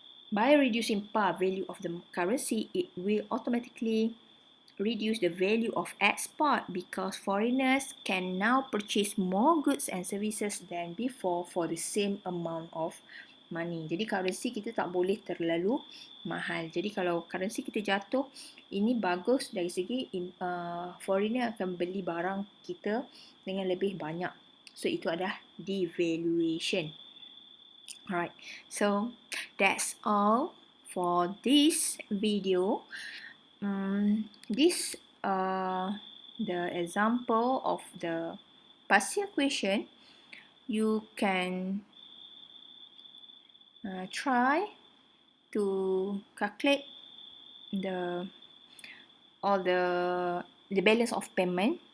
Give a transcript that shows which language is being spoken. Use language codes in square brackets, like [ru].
[en] By reducing par value of the currency, it will automatically reduce the value of export because foreigners can now purchase more goods and services than before for the same amount of money. [ms] Jadi currency kita tak boleh terlalu mahal. Jadi kalau currency kita jatuh, ini bagus dari segi foreigner akan beli barang kita dengan lebih banyak. So itu adalah devaluation. [en] Alright, so that's all for this video. This the example of the past year question. You can try to calculate all the balance of payment.